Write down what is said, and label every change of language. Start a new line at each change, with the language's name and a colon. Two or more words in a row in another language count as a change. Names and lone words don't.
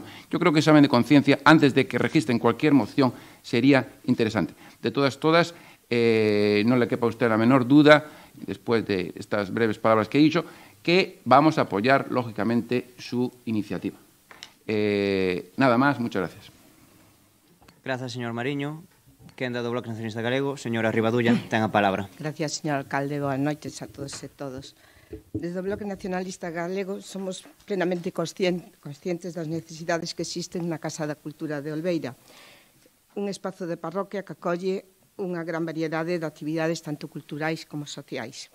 Spanish: Yo creo que examen de conciencia, antes de que registren cualquier moción, sería interesante. De todas, no le quepa a usted la menor duda, después de estas breves palabras que he dicho, que vamos a apoyar, lógicamente, su iniciativa. Nada más, muchas gracias. Gracias, señor Mariño.
Galician: Quenda do Bloque Nacionalista Galego, señora Rivadulla, ten a palabra.
Spanish: Gracias, señor alcalde.
Galician: Boas noites a todos e todos. Desde o Bloque Nacionalista Galego somos plenamente conscientes das necesidades que existen na Casa da Cultura de Olveira, un espazo de parroquia que acolle unha gran variedade de actividades tanto culturais como sociais.